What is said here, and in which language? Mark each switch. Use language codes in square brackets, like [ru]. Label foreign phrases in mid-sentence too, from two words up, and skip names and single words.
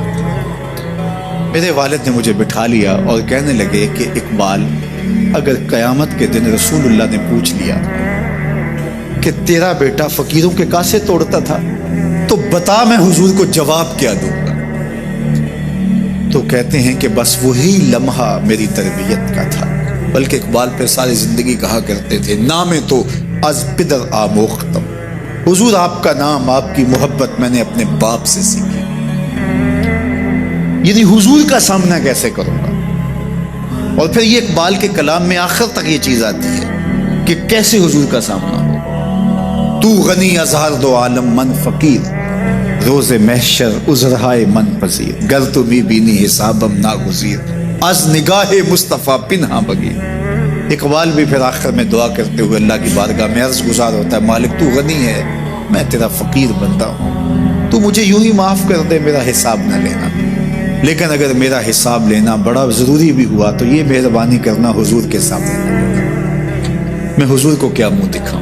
[ur] میرے والد نے مجھے بٹھا لیا اور کہنے لگے کہ اقبال، اگر قیامت کے دن رسول اللہ نے پوچھ لیا کہ تیرا بیٹا فقیروں کے کاسے توڑتا تھا تو بتا میں حضور کو جواب کیا دوں گا. تو کہتے ہیں کہ بس وہی لمحہ میری تربیت کا تھا. بلکہ اقبال پہ ساری زندگی کہا کرتے تھے [fa] نام تو از پدر آموختم، [ur] حضور آپ کا نام، آپ کی محبت میں نے اپنے باپ سے سیکھی. یعنی حضور کا سامنا کیسے کروں گا؟ اور پھر یہ اقبال کے کلام میں آخر تک یہ چیز آتی ہے کہ کیسے حضور کا سامنا ہو. [fa] تو غنی از ہر دو عالم من فقیر، روز محشر عذرہائے من پذیر، گر تو می بینی حسابم ناگزیر، از نگاہ مصطفیٰ پنہا بگیر. [ur] اقبال بھی پھر آخر میں دعا کرتے ہوئے اللہ کی بارگاہ میں عرض گزار ہوتا ہے، مالک تو غنی ہے، میں تیرا فقیر بندہ ہوں، تو مجھے یوں ہی معاف کر دے، میرا حساب نہ لینا. لیکن اگر میرا حساب لینا بڑا ضروری بھی ہوا تو یہ مہربانی کرنا حضور کے سامنے نہ لینا، میں حضور کو کیا منہ دکھاؤں.